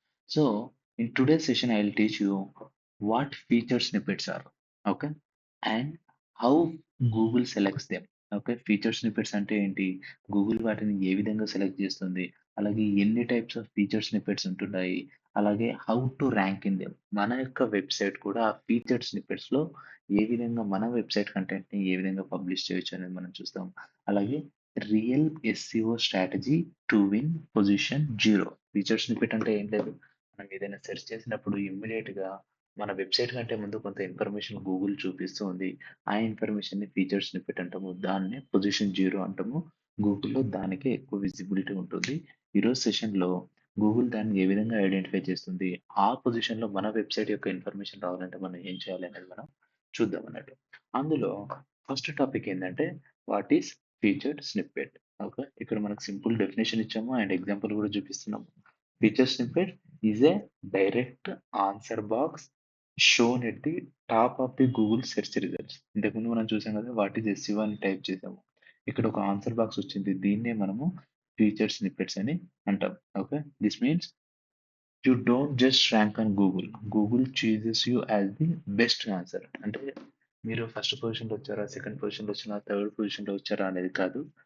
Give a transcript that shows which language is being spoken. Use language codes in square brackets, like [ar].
[en] So, in today's session, I will teach you what feature snippets are, okay, and how Google selects them. [te] Okay. Feature snippets అంటే ఏంటి? Google వాటిని ఏ విధంగా select చేస్తుంది? అలాగే ఎన్ని types of feature snippets ఉంటున్నాయి? అలాగే [en] How to rank in them. [te] మన యొక్క వెబ్‌సైట్ కూడా ఆ ఫీచర్ స్నిప్పెట్స్‌లో ఏ విధంగా మన వెబ్‌సైట్ కంటెంట్‌ని ఏ విధంగా పబ్లిష్ చేయొచ్చు అనేది మనం చూస్తాం. అలాగే [en] Real SEO strategy to win position 0. [te] Feature snippet అంటే ఏం లేదు. మనం ఏదైనా సెర్చ్ చేసినప్పుడు ఇమ్మీడియట్‌గా మన వెబ్‌సైట్ కంటే ముందు కొంత ఇన్ఫర్మేషన్ గూగుల్ చూపిస్తూ ఉంది. ఆ ఇన్ఫర్మేషన్‌ని ఫీచర్ స్నిప్పెట్ అంటాము. దాన్నే పొజిషన్ 0 అంటాము. గూగుల్‌లో దానికే ఎక్కువ విజిబిలిటీ ఉంటుంది. ఈరోజు సెషన్‌లో గూగుల్ దాన్ని ఏ విధంగా ఐడెంటిఫై చేస్తుంది? ఆ పొజిషన్‌లో మన వెబ్‌సైట్ యొక్క ఇన్ఫర్మేషన్ రావాలంటే మనం ఏం చేయాలి అనేది మనం చూద్దాం అన్నట్టు. అందులో ఫస్ట్ టాపిక్ ఏందంటే [en] What is featured snippet. [te] Okay. ఇక్కడ మనకు సింపుల్ డెఫినిషన్ ఇచ్చాము అండ్ ఎగ్జాంపుల్ కూడా చూపిస్తున్నాము. [en] Feature snippet is a direct answer box shown at the top of the Google search results. [te] ఇంతకుముందు మనం చూసాం కదా [en] what is SEO [te] అని టైప్ చేసాము. ఇక్కడ ఒక ఆన్సర్ బాక్స్ వచ్చింది. దీన్నే మనము ఫీచర్ స్నిప్పెట్స్ అని అంటాం. Okay. [en] This means you don't just rank on Google. Google chooses you as the best answer. [te] అంటే మీరు ఫస్ట్ పొజిషన్‌లో వచ్చారా? సెకండ్ పొజిషన్‌లో వచ్చారా? థర్డ్ పొజిషన్‌లో వచ్చారా? అనేది కాదు.